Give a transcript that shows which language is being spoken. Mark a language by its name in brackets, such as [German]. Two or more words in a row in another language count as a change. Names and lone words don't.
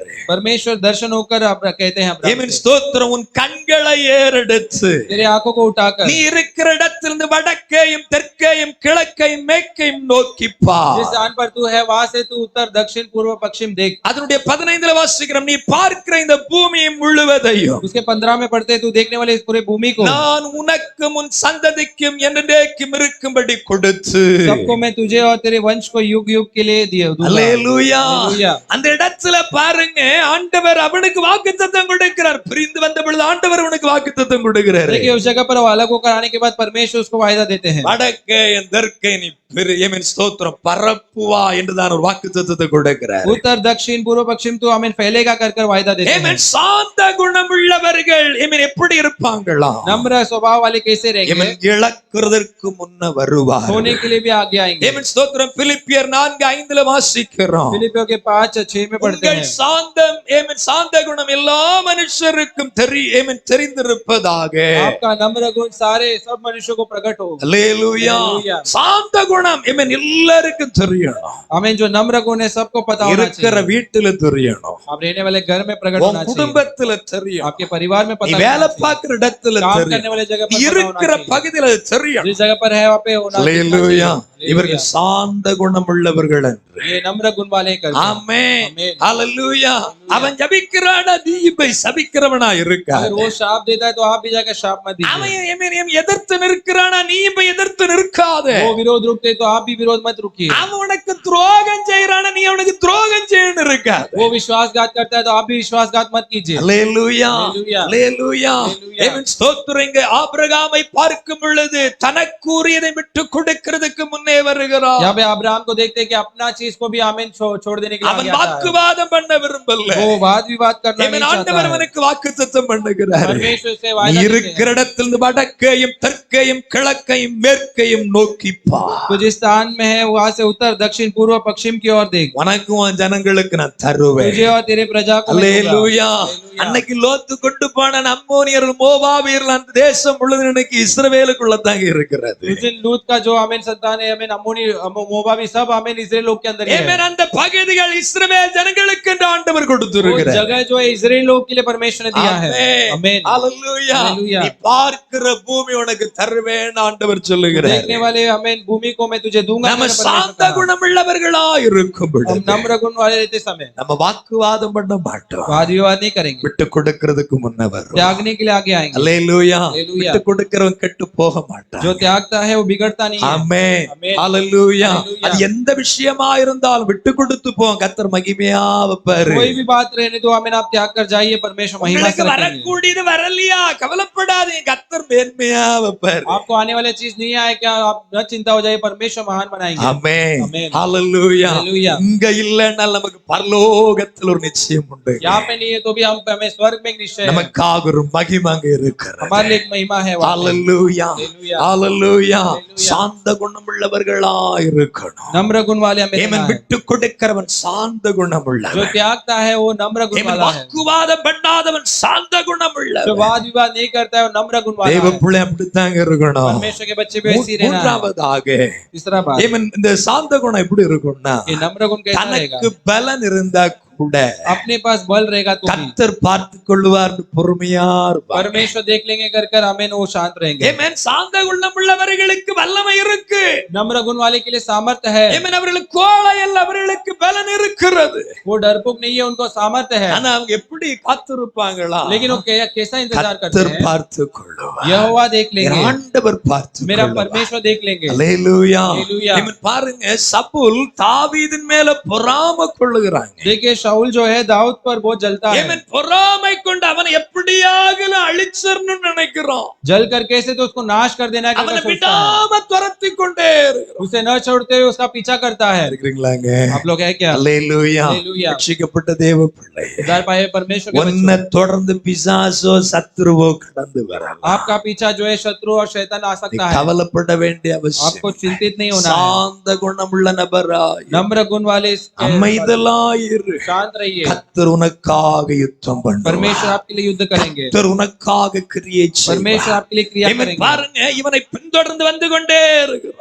[Hindi] परमेश्वर दर्शन होकर कहते हैं अब्राहम [Tamil] ஆமென். [Hindi] से, [Tamil] ஸ்தோத்திரம். உன் கண்களை ஏறெடுத்து [Hindi] तेरे आंखों को उठाकर [Tamil] நீ இருக்கிற இடத்திலிருந்து வடக்கையும் தெற்கையும் கிழக்கையும் மேற்கையும் நோக்கி பார். [Hindi] जिस स्थान पर तू है वहां से तू उत्तर दक्षिण पूर्व पश्चिम देख। [Tamil] அதனுடைய 15ல வாசிக்கிறோம், நீ பார்க்கிற இந்த பூமியை முழுவதையும் [Hindi] उसके 15 में पढ़ते हैं, तू देखने वाले इस पूरे भूमि को [Tamil] நான் உனக்கும் உன் சந்ததிக்கும் என்றென்றைக்கும் இருக்கும்படி கொடுத்து. [Hindi] सबको मैं तुझे और तेरे वंश को युग युग के लिए दिए दूंगा। [Tamil] அல்லேலூயா. [Hindi] हालेलुया। [Tamil] அந்த இடத்துல பாருங்க, ஆண்டவர் அவனுக்கு வாக்குத்தத்தம் கொடுக்கிறார். பிரிந்து வந்த பொழுது ஆண்டவர் அவனுக்கு வாக்குத்தத்தம் கொடுக்கிறார். [Hindi] देखिए, उस जगह पर वो अलग होकर आने के बाद परमेश्वर उसको वायदा देते हैं। [Tamil] வடக்கே தெற்கே நீ ஆமென். ஸ்தோத்திரம். பரப்புவா என்றுதான் ஒரு வாக்குத்தத்தத்தை கொடுக்கிறார். [Hindi] उत्तर दक्षिण पूर्व पश्चिम तू हमें फैलेगा कर कर वायदा देते हैं। [Tamil] ஆமென். சாந்த குணமுள்ளவர்கள் ஆமென் எப்படி இருப்பாங்களா? [Hindi] नम्र स्वभाव वाले कैसे रहेंगे? [Tamil] ஆமென். இழக்கிறதற்கு முன்ன வருவார். [Hindi] होने के लिए भी आगे आएंगे। [Tamil] ஆமென். ஸ்தோத்திரம். பிலிப்பியர் 4:5 வாசிக்கிறோம். [Hindi] फिलिपियों के 5:6 में पढ़ते [Tamil] உங்கள் [Hindi] हैं, [Tamil] சாந்தம் ஆமென் சாந்த குணம் எல்லா மனுஷருக்கும் ஆமென் தெரிந்திருப்பதாக. [Hindi] आपका नम्र गुण सारे सब मनुष्यों को प्रकट हो। [Tamil] அல்லேலூயா. [Hindi] हालेलुया। [Tamil] சாந்த குணம் ஆமென் எல்லாருக்கும் தெரியணும். [Hindi] हमें जो नम्र गुण है सबको पता होना [Tamil] இருக்கிற [Hindi] चाहिए। [Tamil] வீட்டுல தெரியணும். [Hindi] आप रहने वाले घर में प्रकट [Tamil] உன் [Hindi] होना चाहिए। [Tamil] குடும்பத்துல தெரியும். [Hindi] आपके परिवार में [Tamil] நீ [Hindi] पता [Tamil] வேலை [Hindi] होना चाहिए। [Tamil] பார்க்கிற இடத்துல [Hindi] काम [Tamil] தெரியும். [Hindi] करने वाले जगह पर पता होना [Tamil] இருக்கிற [Hindi] चाहिए। [Tamil] பகுதியில தெரியும். [Hindi] जिस जगह पर है वहाँ पे होना [Tamil] அல்லேலூயா. [Hindi] चाहिए। [Tamil] இவர்கள் சாந்த குணமுள்ளவர்கள் என்று. [Hindi] ये नम्र गुण वाले करते हैं। [Tamil] ஆமென். [Hindi] आमीन। [Tamil] அல்லேலூயா. அவன் ஜபிக்கிறானா, நீ இப்ப சபிக்கிறவனா இருக்கா? [Hindi] अगर वो शाप देता है तो आप भी जाकर शाप मत [Tamil] அவன் [Hindi] दीजिए। [Tamil] ஆமென் எதிர்த்து நிற்கிறானா, நீ இப்ப எதிர்த்து நிற்காதே. [Hindi] वो विरोध रुकते तो आप भी विरोध मत रुकिए। [Tamil] அவன் உனக்கு துரோகம் செய்யறானா, நீ அவனுக்கு துரோகம் செய்யணும் இருக்காது. [Hindi] वो विश्वासघात करता है तो आप भी विश्वासघात मत कीजिए। [Tamil] அல்லேலூயா. அல்லேலூயா. அல்லேலூயா. அல்லேலூயா. ஆமென். ஸ்தோத்திரம். இங்கே ஆபிரகாமை பார்க்கும் பொழுது தனக்குரியதை விட்டு கொடுக்கிறதுக்கு முன்னே வருகிறார். [Hindi] यहाँ पे अब्राहम को देखते हैं कि अपना चीज को भी आमीन छोड़ देने के लिए [Tamil] அவன் [Hindi] आगे आता है। [Tamil] வாக்குவாதம் பண்ண விரும்பல. [Hindi] वो वाद विवाद करना नहीं [Tamil] ஆமென். [Hindi] चाहता [Tamil] ஆண்டவர் [Hindi] है। [Tamil] அவனுக்கு வாக்குத்தத்தம் பண்ணுகிறார். [Hindi] परमेश्वर से [Tamil] நீ [Hindi] वायदा देते हैं, [Tamil] இருக்கிற இடத்திலிருந்து வடக்கையும் தெற்கையும் கிழக்கையும் மேற்கையும் நோக்கி பார். [Hindi] तो जिस स्थान में है वहां से उत्तर दक्षिण पूर्व पश्चिम की ओर देख। [Tamil] உனக்கும் உன் ஜனங்களுக்கு நான் தருவேன். [Hindi] तुझे और तेरे प्रजा को मैं दूंगा। [Tamil] அல்லேலூயா. அல்லேலூயா। அன்னைக்கு லோத்து கொண்டு போன அம்மோனியர்கள் மோவாபியர்கள் அந்த தேசம் முழுவதும் இன்னைக்கு இஸ்ரவேலுக்குள்ள தாங்க இருக்கிறது. [Hindi] उस दिन लूत का जो आमीन संतान है, आमीन अम्मोनी मोवाबी सब आमीन इस्राएल लोग के अंदर ही है। [Tamil] ஆமென். அந்த பகுதிகள் இஸ்ரவேல் ஜனங்களுக்கு என்று ஆண்டவர் [Hindi] वो [Tamil] கொடுத்திருக்கிறார். [Hindi] जगह जो है इस्राएल लोग के लिए परमेश्वर ने दिया है। [Tamil] ஆமென். [Hindi] आमीन। [Tamil] அல்லேலூயா. அல்லேலூயா। நீ பார்க்கிற பூமி உனக்கு தருவேன் ஆண்டவர் சொல்லுகிறார். [Hindi] देखने वाले आमीन भूमि को मैं तुझे दूंगा। [Tamil] நம்ம [Hindi] मेरा परमेश्वर [Tamil] சாந்த [Hindi] कहा। [Tamil] குணமுள்ளவர்களா இருக்கும் [Hindi] हम [Tamil] பொழுது [Hindi] नम्र गुण वाले रहते समय [Tamil] நம்ம வாக்குவாதம் பண்ண மாட்டோம். [Hindi] वाद विवाद नहीं करेंगे, [Tamil] விட்டு கொடுக்கிறதுக்கு முன்ன வரும். [Hindi] त्यागने के लिए आगे आएंगे। [Tamil] அல்லேலூயா. அல்லேலூயா। விட்டு கொடுக்கிறவன் கெட்டு போக மாட்டான். [Hindi] जो त्यागता है वो बिगड़ता नहीं है। [Tamil] ஆமென். ஆமென். அல்லேலூயா. அல்லேலூயா. அது எந்த விஷயமா இருந்தாலும் விட்டு கொடுத்து போ, கர்த்தர் மகிமையா வைப்பாரு. [Hindi] कोई भी बात रहने दो आमीन, आप त्याग कर जाइए, परमेश्वर महिमा [Tamil] உங்களுக்கு [Hindi] से रखेंगे। [Tamil] வரக்கூடியது வரலையா, கவலைப்படாதீங்க, கர்த்தர் மேன்மையா வைப்பாரு. [Hindi] आपको आने वाले चीज नहीं आए क्या, आप न चिंता हो जाइए, परमेश्वर महान बनाएंगे। [Tamil] ஆமென். ஆமென். அல்லேலூயா. அல்லேலூயா। இங்க இல்லைன்னா நமக்கு பரலோகத்தில் ஒரு நிச்சயம் உண்டு. [Hindi] यहाँ पे नहीं है तो भी हम हमें स्वर्ग में एक निश्चय है। [Tamil] நமக்காக ஒரு மகிமை அங்க இருக்கிறது. [Hindi] हमारे लिए एक महिमा है वहाँ पे। [Tamil] அல்லேலூயா. அல்லேலூயா। அல்லேலூயா. அல்லேலூயா। சாந்த குணமுள்ளவர்களா இருக்கணும். [Hindi] नम्र गुण वाले हमें [Tamil] ஏமன் [Hindi] रहना है। [Tamil] விட்டு கொடுக்கிறவன் சாந்த [Hindi] जो [Tamil] குணமுள்ளவன். [Hindi] त्यागता है वो नम्र गुण [Tamil] ஏமன் [Hindi] वाला है। [Tamil] வாக்குவாதம் பண்ணாதவன் சாந்த [Hindi] जो [Tamil] குணமுள்ளவன். [Hindi] वाद विवाद नहीं करता है वो नम्र गुण वाला [Tamil] தேவ [Hindi] है। [Tamil] பிள்ளை அப்படித்தாங்க இருக்கணும். [Hindi] परमेश्वर के बच्चे भी ऐसे ही रहना है। [Tamil] மூன்றாவதாக [Hindi] तीसरा बात, [Tamil] ஏமன் இந்த சாந்த குணம் எப்படி இருக்கும்னா, [Hindi] ये नम्र गुण कैसा रहेगा? [Tamil] தனக்கு பலன் இருந்தா கூட [Hindi] अपने पास बल रहेगा तो भी [Tamil] கர்த்தர் பார்த்து கொள்வார் பொறுமையா இருப்பார். [Hindi] परमेश्वर देख लेंगे कर कर आमीन, वो शांत रहेंगे। [Tamil] ஏமன் சாந்த குணமுள்ளவர்களுக்கு வல்லமை இருக்கு. [Hindi] नम्र गुण वाले के लिए सामर्थ्य है। [Tamil] ஏமன் அவர்களுக்கு கோழை அல்ல, அவர்களுக்கு பலன் இருக்கிறது. [Hindi] वो डरपोक नहीं है, उनको सामर्थ्य है। [Tamil] ஆனா அவங்க எப்படி காத்திருப்பாங்களா? [Hindi] लेकिन वो कैसा इंतजार करते [Tamil] கர்த்தர் [Hindi] हैं? [Tamil] பார்த்து கொள்வார். [Hindi] यहोवा देख लेंगे, [Tamil] ஆண்டவர் பார்த்து [Hindi] मेरा [Tamil] கொள்வார். [Hindi] परमेश्वर देख लेंगे। [Tamil] அல்லேலூயா. அல்லேலூயா। ஏமன் பாருங்க, சவுல் தாவீதின் மேல பொறாமை கொள்ளுகிறாங்க. [Hindi] देखिए शाऊल जो है दाऊद पर बहुत जलता है, [Tamil] ஏமேன் பொறாமை கொண்டு அவனை எப்படியாகலும் அழிச்சிரணும்னு நினைக்கிறான். [Hindi] जल कर कैसे तो उसको नाश कर देना है [Tamil] அவனை [Hindi] करके सोचता है, [Tamil] விடாம துரத்தி கொண்டே இருக்கிறான். [Hindi] उसे न छोड़ते हुए उसका पीछा करता है। [Tamil] இருக்கிறீங்களாங்க? [Hindi] आप लोग है क्या? [Tamil] அல்லேலூயா. [Hindi] हालेलुया। [Tamil] ரட்சிக்கப்பட்ட தேவ பிள்ளை, [Hindi] उद्धार पाए परमेश्वर के [Tamil] உன்னை [Hindi] बच्चों, [Tamil] தொடர்ந்து பிசாசோ சத்துருவோ கடந்து வரலாம். [Hindi] आपका पीछा जो है शत्रु और शैतान आ [Tamil] நீ [Hindi] सकता है, [Tamil] கவலைப்பட வேண்டிய அவசியம் [Hindi] आपको चिंतित नहीं होना है। [Tamil] சாந்த குணமுள்ள நபராய் [Hindi] नम्र गुण वाले [Tamil] அமைதலாயிரு. [Hindi] शांत रहिए, [Tamil] கர்த்தர் உனக்காக யுத்தம் பண்ணுவார். [Hindi] परमेश्वर आपके लिए युद्ध करेंगे, [Tamil] கர்த்தர் உனக்காக கிரியை செய்வார். [Hindi] परमेश्वर आपके लिए क्रिया [Tamil] ஆமென். [Hindi] करेंगे। [Tamil] பாருங்க, இவனை பின்தொடர்ந்து வந்து கொண்டே இருக்கிறான்.